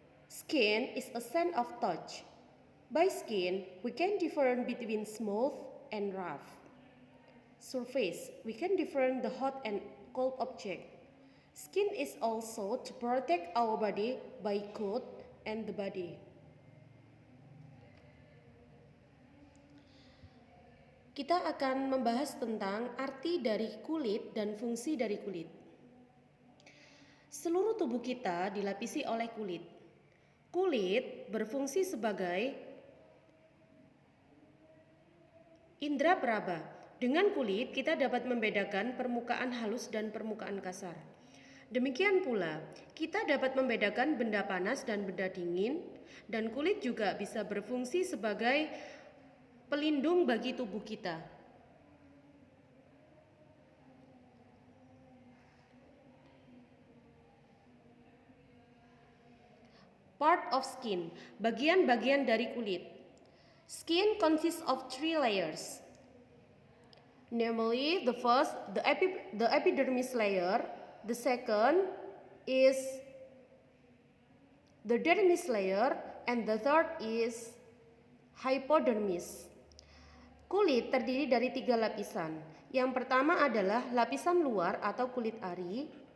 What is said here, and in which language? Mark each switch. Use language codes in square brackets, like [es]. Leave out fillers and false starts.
[en] Skin is a sense of touch. By skin, we can differentiate between smooth and rough surface. We can differentiate the hot and cold object. Skin is also to protect our body by coat and the body. [id] Kita akan membahas tentang arti dari kulit dan fungsi dari kulit. Seluruh tubuh kita dilapisi oleh kulit. Kulit berfungsi sebagai indera peraba. Dengan kulit kita dapat membedakan permukaan halus dan permukaan kasar. Demikian pula, kita dapat membedakan benda panas dan benda dingin, dan kulit juga bisa berfungsi sebagai pelindung bagi tubuh kita. [en] Part of skin, [id] bagian-bagian dari kulit. [en] Skin consists of 3 layers. Namely, the first, the epidermis layer. The second is the dermis layer. And the third is hypodermis. [id] Kulit terdiri dari 3 lapisan. Yang pertama adalah lapisan luar atau kulit ari.